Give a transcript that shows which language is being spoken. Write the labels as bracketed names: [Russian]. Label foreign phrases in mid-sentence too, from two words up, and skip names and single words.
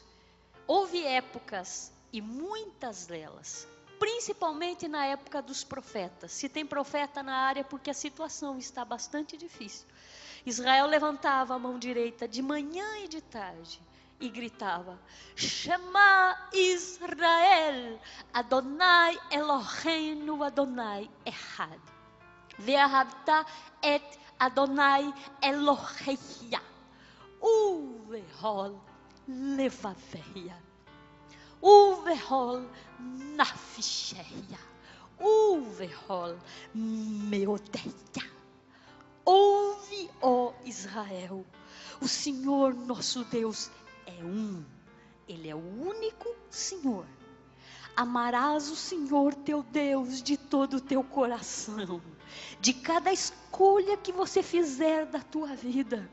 [Portuguese] Houve épocas, e muitas delas, principalmente na época dos profetas. Se tem profeta na área, porque a situação está bastante difícil. Israel levantava a mão direita de manhã e de tarde e gritava: [Hebrew] שמע ישראל, אדוני אלוהינו אדוני אחד. ואהבת את אדוני אלוהיך. ובכל לבבך. ובכל נפשך. ובכל מאודך. [Portuguese] Ouve, ó Israel, o Senhor nosso Deus é um. Ele é o único Senhor. Amarás o Senhor teu Deus de todo o teu coração, de cada escolha que você fizer da tua vida.